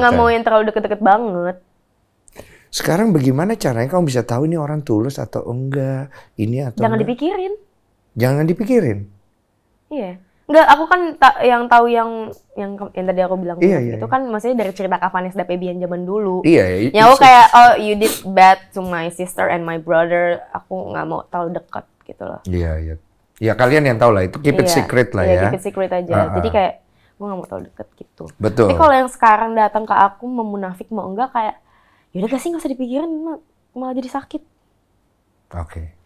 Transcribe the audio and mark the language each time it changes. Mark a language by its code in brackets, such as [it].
[id] Nggak mau yang terlalu deket-deket banget. Sekarang bagaimana caranya kamu bisa tahu ini orang tulus atau enggak? Ini atau Jangan enggak? dipikirin. Jangan dipikirin. Iya. Enggak, aku kan yang tahu yang tadi aku bilang Iya, itu kan maksudnya dari cerita Kak Vanessa Dapebian zaman dulu. Iya. Ya aku kayak, [en] oh you did bad to my sister and my brother. [id] Aku nggak mau terlalu dekat gitu loh. Iya. Ya kalian yang tahu lah, itu [en] keep it secret [id] lah ya. Iya, [en] keep it secret [id] aja. Jadi kayak gue nggak mau terlalu deket gitu. Betul. Tapi kalau yang sekarang datang ke aku mau munafik mau enggak kayak, yaudah gak sih nggak usah dipikirin, malah jadi sakit. Oke.